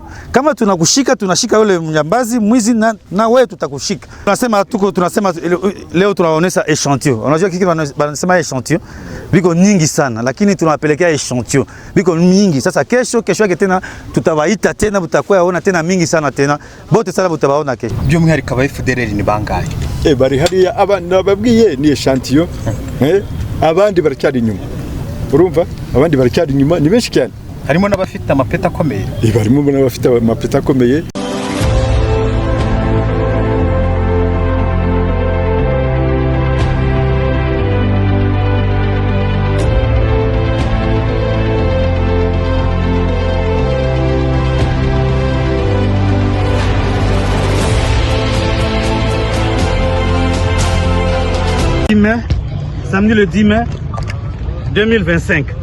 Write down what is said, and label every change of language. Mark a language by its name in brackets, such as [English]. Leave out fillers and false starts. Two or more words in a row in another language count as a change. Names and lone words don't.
[Swahili] Kama tunakushika tunashika yule mjambazi mwizi na wewe tutakushika. Tunasema leo tunaonesha echantillon. Unajua kiki wanasema echantillon biko nyingi sana, lakini tunawapelekea echantillon biko nyingi. Sasa kesho yake tena tutawaita tena, mtakuwa ona tena mingi sana tena. Bote sana mtabaona kesho. [Kinyarwanda] Byo mwiharika ba FDLR ni bangahe? Bari hariya abana babwiye ni echantillon. Abandi baracyari inyuma. Urumva? Abandi baracyari inyuma ni benshi cyane. Harimo n'abafite amapeta akomeye. Barimo n'abafite amapeta akomeye. [French] Samedi le 10 mai 2025.